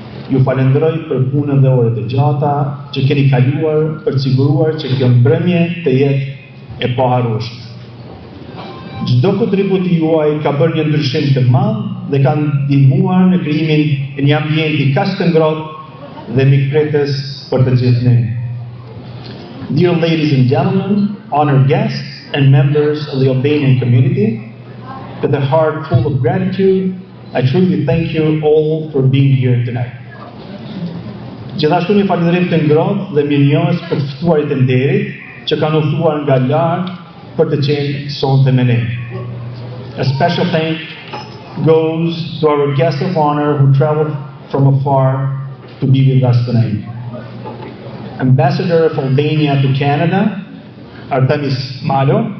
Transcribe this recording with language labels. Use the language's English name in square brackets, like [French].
[Albanian] Ju falenderoj për punën dhe orët e gjata që keni kaluar për të siguruar që kjo mbrëmje të jetë e paharrueshme. Çdo kontribut juaj ka bërë një ndryshim të madh dhe kanë ndihmuar në krijimin e një ambienti kaq të ngrohtë dhe mikpritës për të gjithë ne. [English] Dear ladies and gentlemen, honored guests and members of the Albanian community, with a heart full of gratitude, I truly thank you all for being here tonight. [Albanian] Gjithashtu një falënderim të ngrohtë dhe mirënjohës për të ftuarit e nderit që kanë udhëtuar nga larg për të qenë sonte me ne. [English] A special thank goes to our guest of honor who traveled from afar to be with us tonight. Ambassador of Albania to Canada, Artemis Malo.